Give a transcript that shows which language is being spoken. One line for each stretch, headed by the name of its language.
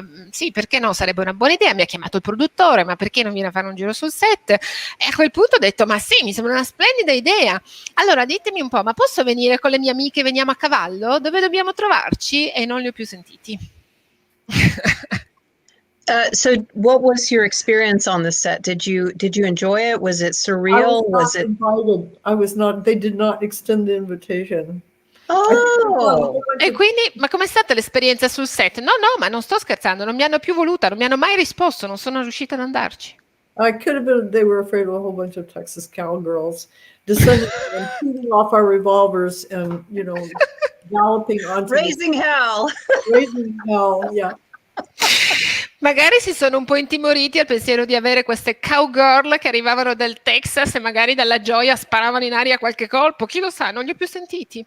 Italian: Sì, perché no, sarebbe una buona idea. Mi ha chiamato il produttore, ma perché non viene a fare un giro sul set? E a quel punto ho detto ma sì, mi sembra una splendida idea. Allora ditemi un po', ma posso venire con le mie amiche, veniamo a cavallo? Dove dobbiamo trovarci? E non li ho più sentiti.
English: So what was your experience on the set? Did you enjoy it? Was it surreal? Was it invited? I was not, they did not extend the invitation. Oh.
Italian: E quindi, ma com'è stata l'esperienza sul set? No, ma non sto scherzando, non mi hanno più voluta, non mi hanno mai risposto, non sono riuscita ad andarci.
English: I could have been. They were afraid of a whole bunch of Texas cowgirls descending and shooting off our revolvers and galloping onto Raising hell. raising hell. Yeah.
Italian: Magari si sono un po' intimoriti al pensiero di avere queste cowgirl che arrivavano dal Texas e magari dalla gioia sparavano in aria qualche colpo. Chi lo sa, non li ho più sentiti.